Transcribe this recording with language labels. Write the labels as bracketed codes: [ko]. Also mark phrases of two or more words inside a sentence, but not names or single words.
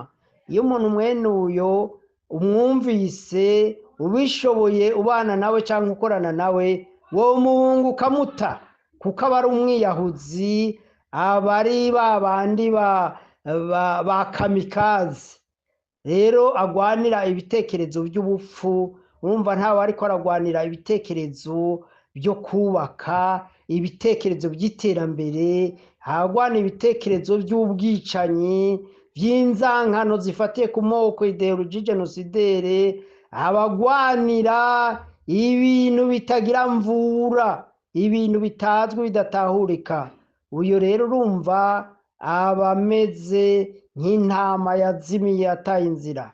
[rn] Iyo umuntu mwene uyo umwumvise ubishoboye ubana nawe cyangwa ukorana nawe, wo muhungu ukamuta, kuko aba ari umwiyahuzi, aba ari ba bandi ba kamikazi. Rero agwanira ibitekerezo by'ubupfu. Urumva ntawe ariko aragwanira ibitekerezo byo kubaka, ibitekerezo by'iterambere, agwanira ibitekerezo by'ubwicanyi, by'inzankano zifatiye ku moko, [fr] ideologie genocidere, [rn] abagwanira ibintu bitagira mvura, ibintu bitazwi bidatahurika. Uyo rero urumva abameze nk'intama yazimiye yataye inzira.